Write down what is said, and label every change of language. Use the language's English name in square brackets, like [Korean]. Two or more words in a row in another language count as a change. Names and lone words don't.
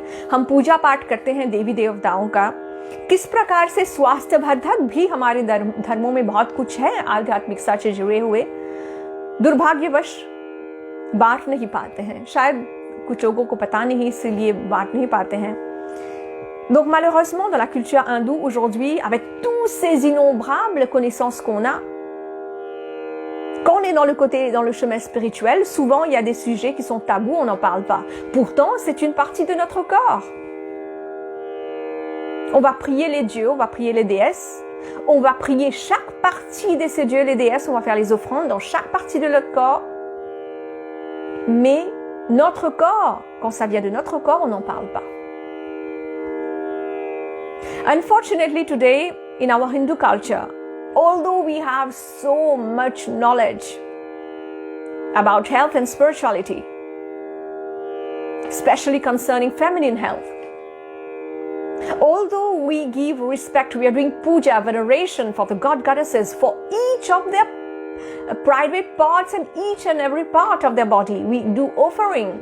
[Hindi] हम पूजा पाठ करते हैं देवी देवताओं का, किस प्रकार से स्वास्थ्यवर्धक भी हमारे धर्मों में बहुत कुछ है आध्यात्मिकता से जुड़े हुए, दुर्भाग्यवश बांट नहीं पाते हैं। शायद कुछ लोगों को पता नहीं, इसीलिए बांट नहीं पाते हैं। [French] Donc malheureusement dans la culture hindoue aujourd'hui, avec tous ces innombrables connaissances qu'on a, quand on est dans le chemin spirituel, souvent il y a des sujets qui sont tabous, on n'en parle pas. Pourtant, c'est une partie de notre corps. On va prier les dieux, on va prier les déesses, on va prier chaque partie de ces dieux, les déesses, on va faire les offrandes dans chaque partie de notre corps. Mais notre corps, quand ça vient de notre corps, on n'en parle pas. [English] Unfortunately today, in our Hindu culture, although we have so much knowledge about health and spirituality, especially concerning feminine health, although we give respect, we are doing puja, veneration for the god goddesses, for each of their private parts and each and every part of their body, we do offering.